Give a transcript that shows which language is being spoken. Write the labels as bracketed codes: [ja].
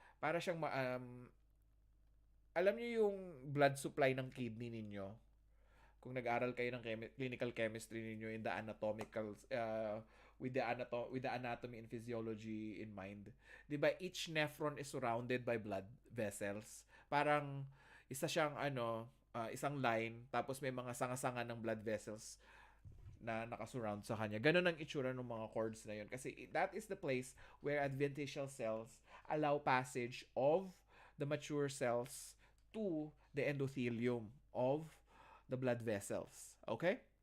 [tl] Para siyang alam niyo yung blood supply ng kidney ninyo. Kung nag-aral kayo ng [en] clinical chemistry ninyo in the anatomical with the anatomy and physiology in mind. 'Di ba each nephron is surrounded by blood vessels. [tl] Parang isa siyang isang line tapos may mga sanga-sanga ng blood vessels na nakasurround sa kanya. Ganun ang itsura ng mga cords na yun. [en] Kasi that is the place where adventitial cells allow passage of the mature cells to the endothelium of the blood vessels. Okay?